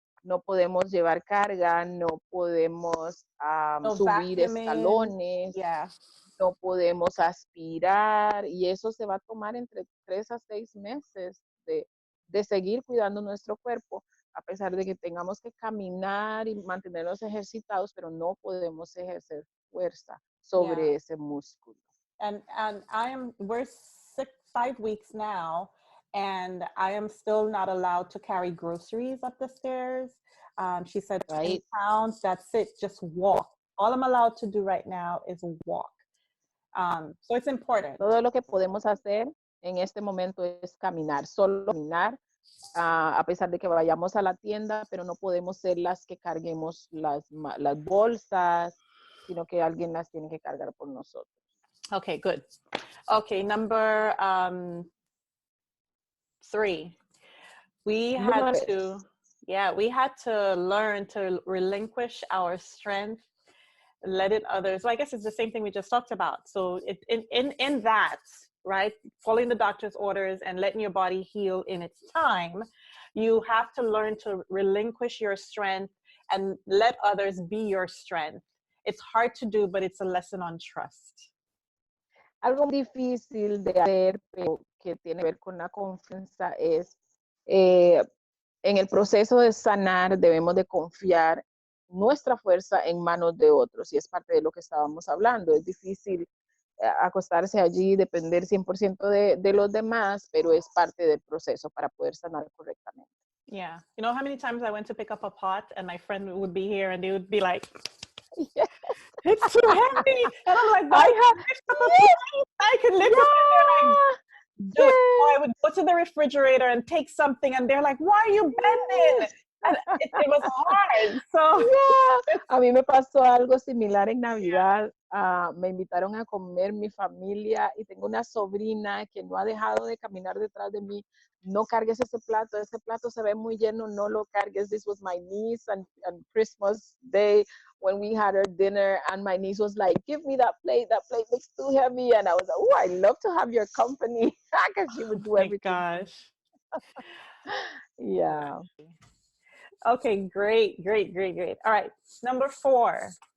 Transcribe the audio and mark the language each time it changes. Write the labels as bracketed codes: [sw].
[es] No podemos llevar carga, no podemos subir escalones, no podemos aspirar, y eso se va a tomar entre 3 a 6 meses de seguir cuidando nuestro cuerpo, a pesar de que tengamos que caminar y mantenernos ejercitados, pero no podemos ejercer fuerza sobre ese músculo. [en] And we're 5 weeks now, and I am still not allowed to carry groceries up the stairs. She said 20 pounds, that's it, just walk. All I'm allowed to do right now is walk. So it's important. [es] Todo lo que podemos hacer en este momento es caminar, solo caminar, a pesar de que vayamos a la tienda, pero no podemos ser las que carguemos las bolsas, sino que alguien las tiene que cargar por nosotros. [en] Okay, good. Okay, number 3. We had to learn to relinquish our strength, let it others. Well, I guess it's the same thing we just talked about. So in that, right? Following the doctor's orders and letting your body heal in its time, you have to learn to relinquish your strength and let others be your strength. It's hard to do, but it's a lesson on trust. [es] Algo muy difícil de hacer, pero que tiene que ver con la confianza es, en el proceso de sanar debemos de confiar nuestra fuerza en manos de otros, y es parte de lo que estábamos hablando. Es difícil acostarse allí, depender 100% de los demás, pero es parte del proceso para poder sanar correctamente. [en] Yeah. You know how many times I went to pick up a pot and my friend would be here and they would be like, Yes. it's too heavy. And I'm like, I can lift it. And do it. Or I would go to the refrigerator and take something and they're like, why are you bending? And it was hard. So Yeah. [es] A mí me pasó algo similar en Navidad. Me invitaron a comer mi familia y tengo una sobrina que no ha dejado de caminar detrás de mí. No cargues ese plato se ve muy lleno, no lo cargues. [en] This was my niece on Christmas Day when we had our dinner, and my niece was like, give me that plate looks too heavy. And I was like, oh, I love to have your company, because she would do everything. My gosh. Yeah. Okay, great. All right, number 4.